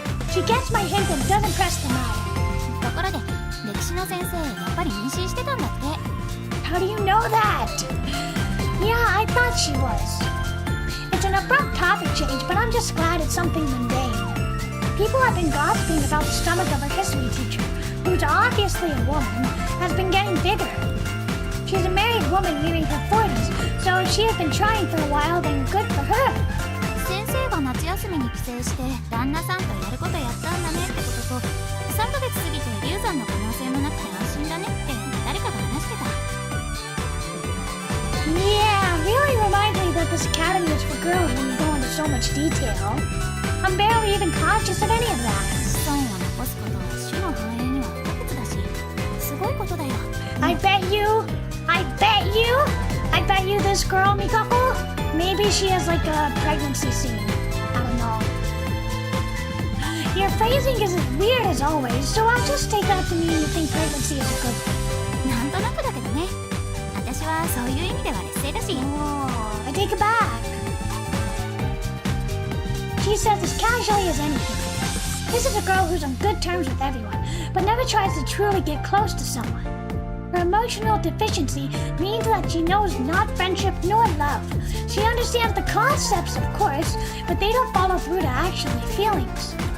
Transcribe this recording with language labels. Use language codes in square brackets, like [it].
[en] She gets my hint and doesn't press the matter. [ja] ところで歴史の先生やっぱり妊娠してたんだって。 [en] How do you know that? Yeah, I thought she was. It's an abrupt topic change, but I'm just glad it's something mundane. People have been gossiping about the stomach of her history teacher, who's obviously a woman, has been getting bigger. She's a married woman nearing her 40s, so if she has been trying for a while, then good for her. [ja] 先生が夏休みに帰省して旦那さんとやることやったんだねってことと、3ヶ月過ぎて流産の可能性もなくて安心だねって誰かが話してた。 [en] Yeah, really reminds me that this academy is for girls when you go into so much detail. I'm barely even conscious of any of that. [ja] 子孫を残すことは種の繁栄には不可欠だし、すごいことだよ。 [en] I bet you this girl, Mikako, maybe she has like a pregnancy scene. I don't know. Your phrasing is as weird as always, so I'll just take that to mean you think pregnancy is a good thing. [ja] なんとなくだけどね。私はそういう意味では劣勢だし。 [en] Oh, I take it back. She says as casually as anything. This is a girl who's on good terms with everyone, but never tries to truly get close to someone. Her emotional deficiency means that she knows not friendship nor love. She understands the concepts, of course, but they don't follow through to actually feelings.